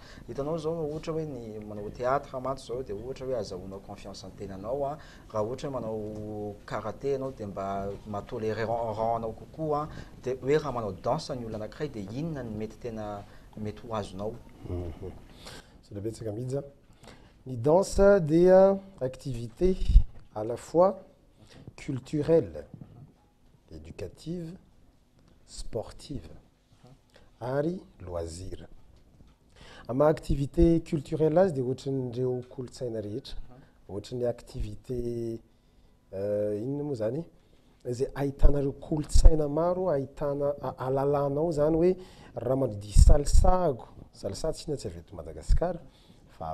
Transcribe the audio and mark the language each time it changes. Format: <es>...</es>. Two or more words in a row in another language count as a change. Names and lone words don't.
<mg>Hitanao zao ohatra hoe ny manao théâtre mantsy zao dia ohatra hoe azahoanao confiance ny tenanao raha ohatra hoe manao karaté ianao dia mba mahatoléré rananao kokoa dia hoe raha manao danse ny olona anankiray dia inona ny mety tena mety ho azonao. Betsaka mihitsy ny danse dia</mg> <fr>activité à la fois culturelle, éducative, sportive</fr> <mg>ary loisir. Ama</mg> <fr>activité culturelle</fr> <mg>azy dia ohatran'ireo kolotsaina rehetra ohatran'ny activité inona moa zany zay ahitanareo kolotsaina maro ahitana alalanao zany hoe raha mandihy salsa tsy inona tsy avy eto Madagasikara fa</mg>